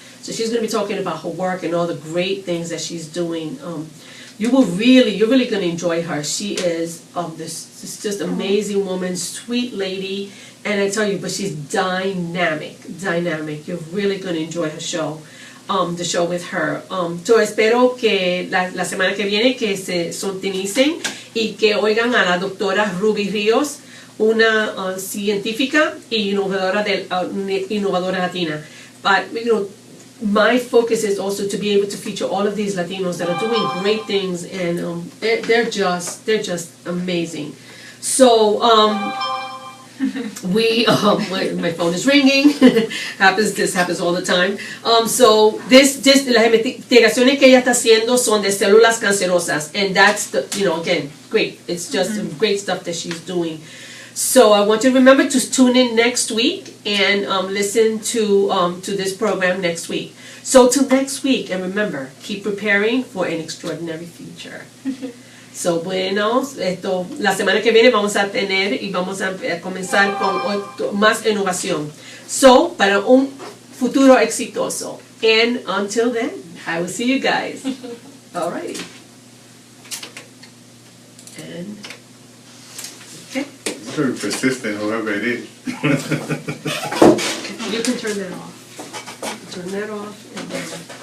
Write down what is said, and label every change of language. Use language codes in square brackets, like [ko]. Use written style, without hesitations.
[en] So she's going to be talking about her work and all the great things that she's doing. You're really going to enjoy her. She is this just amazing woman, sweet lady. And I tell you, but she's dynamic. You're really going to enjoy her show, the show with her. [es] So espero que la semana que viene que se sintonicen y que oigan a la doctora Ruby Ríos, una científica y innovadora latina. [en] But my focus is also to be able to feature all of these Latinos that are doing great things, and they're just amazing. So my phone is ringing. This happens all the time. [es] So las investigaciones que ella está haciendo son de células cancerosas, [en] and that's again great. It's just great stuff that she's doing. So I want you to remember to tune in next week and listen to this program next week. So till next week, and remember, keep preparing for an extraordinary future. [es] So bueno, la semana que viene vamos a tener y vamos a comenzar con más innovación. So, para un futuro exitoso. [en] And until then, I will see you guys. Alrighty. And okay. Very persistent, whoever it is. You can turn that off. Turn that off and then.